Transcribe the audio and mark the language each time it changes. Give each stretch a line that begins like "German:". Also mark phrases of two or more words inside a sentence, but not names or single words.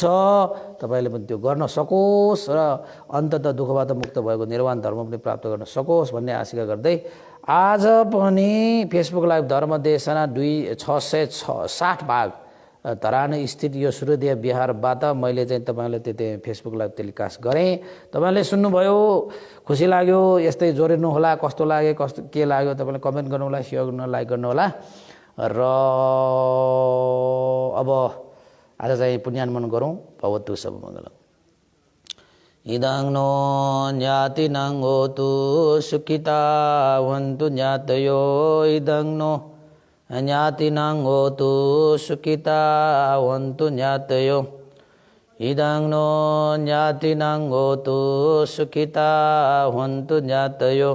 Nepali: तपाईँले पनि त्यो गर्न सकोस् र अन्ततः दुःखबाट मुक्त भएको निर्वाण धर्म पनि प्राप्त गर्न सकोस् भन्ने आशा गर्दै आज पनि फेसबुक लाइभ धर्मदेशना 660 भाग धरान स्थित यो सूर्योदय बिहारबाट मैले चाहिँ तपाईँलाई त्यो फेसबुक लाइभ टेलिकास्ट गरेँ। तपाईँले सुन्नुभयो, खुसी लाग्यो, यस्तै जोडिनु होला, कस्तो लाग्यो कस्तो के लाग्यो तपाईँले कमेन्ट गर्नुहोला, सेयर गर्नु, लाइक गर्नुहोला। र अब आज चाहिँ पुण्यानुमोदन गरौँ।
Pali: भवतु सब मङ्गलम्। इदं नो ज्ञातिनं होतु सुखिता वन्तु ज्ञातयो, इदं नो ज्ञातिनं होतु सुखिता वन्तु ज्ञातयो, इदं नो ज्ञातिनं होतु सुखिता वन्तु ज्ञातयो।